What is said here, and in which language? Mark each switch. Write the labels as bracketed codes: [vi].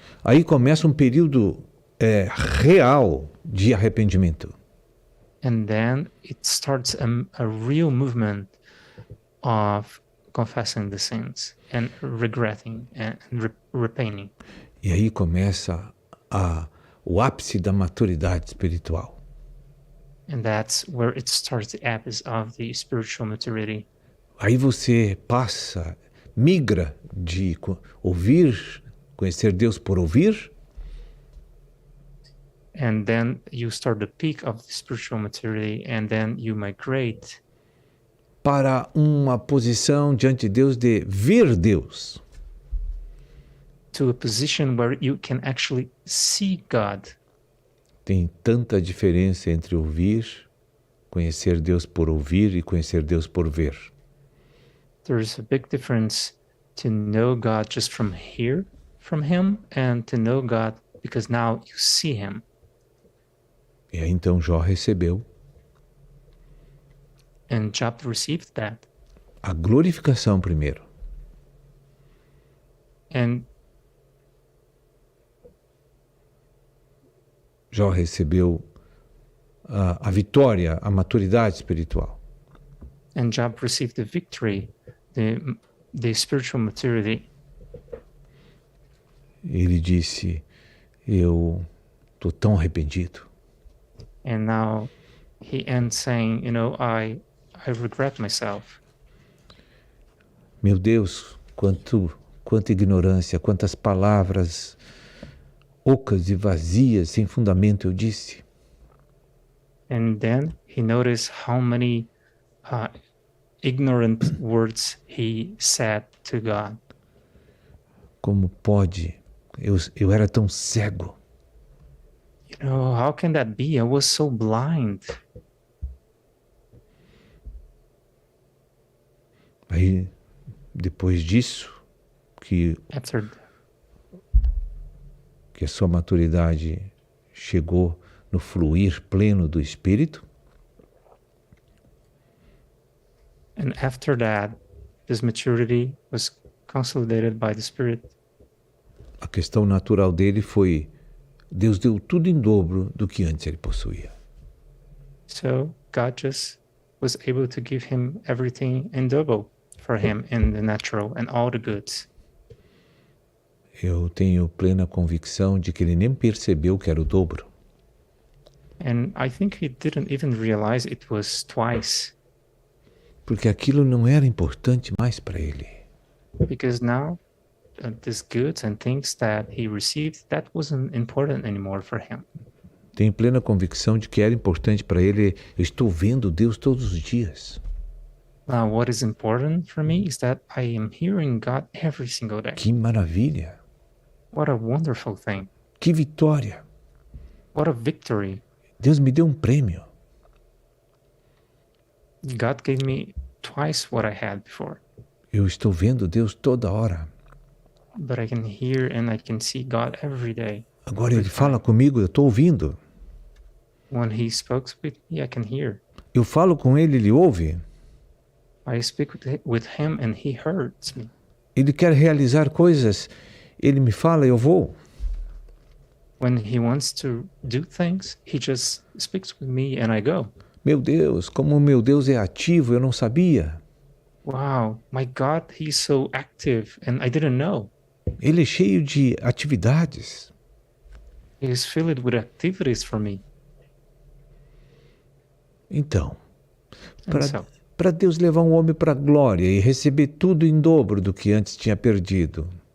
[pt] Aí começa um período real de arrependimento. [en] And then it starts a real movement of confessing the sins and regretting and repenting. [pt] E aí começa o ápice da maturidade espiritual. [en] And that's where it starts the abyss of the spiritual maturity. [pt] Aí você migra de ouvir, conhecer Deus por ouvir, [en] And then you start the peak of the spiritual maturity, and then you migrate [pt] para uma posição diante de Deus de ver Deus. [en] to a position where you can actually see God. [pt] Tem tanta diferença entre ouvir, conhecer Deus por ouvir e conhecer Deus por ver. [en] There's a big difference to know God just from hear from Him and to know God because now you see Him. [pt] E aí então Jó recebeu [en] And Job received that. [pt] a glorificação primeiro. [en] And [pt] Jó recebeu a vitória, a maturidade espiritual. [en] Job received the victory, the spiritual maturity. [pt] Ele disse, eu estou tão arrependido. [en] And now he ends saying, I regret myself. [pt] Meu Deus, quanta ignorância, quantas palavras ocas e vazias, sem fundamento eu disse. [en] And then he noticed how many ignorant words he said to God. [pt] Como pode? Eu era tão cego. [en] How can that be? I was so blind. [pt] Aí, depois disso, que [en] After [pt] a sua maturidade chegou no fluir pleno do Espírito, [en] And after that, this maturity was consolidated by the Spirit. [pt] a questão natural dele foi, Deus deu tudo em dobro do que antes ele possuía. [en] So God just was able to give him everything in double for him in the natural and all the goods. [pt] Eu tenho plena convicção de que ele nem percebeu que era o dobro. [en] And I think he didn't even realize it was twice, [pt] Porque aquilo não era importante mais para ele. [en] because now these goods and things that he received, that wasn't important anymore for him. [pt] Tenho plena convicção de que era importante para ele, eu estou vendo Deus todos os dias. [en] Now, what is important for me is that I am hearing God every single day. [pt] Que maravilha! [en] What a wonderful thing. [pt] Que vitória! [en] What a victory. [pt] Deus me deu um prêmio. [en] God gave me twice what I had before. [pt] Eu estou vendo Deus toda hora. [en] But I can hear and I can see God every day. [pt] Agora ele fala comigo, eu estou ouvindo. [en] When he speaks with me, I can hear. [pt] Eu falo com ele, ele ouve. [en] I speak with him and he hears me. [pt] Ele quer realizar coisas, ele me fala, eu vou. [en] When he wants to do things, he just speaks with me and I go. [pt] Meu Deus, como o meu Deus é ativo, eu não sabia. [en] Wow, my God, he's so active and I didn't know. [pt] Ele é cheio de atividades. [en] He's filled with activities for me. [pt] Então, [en] And so, [pt] para Deus levar um homem para a glória e receber tudo em dobro do que antes tinha perdido,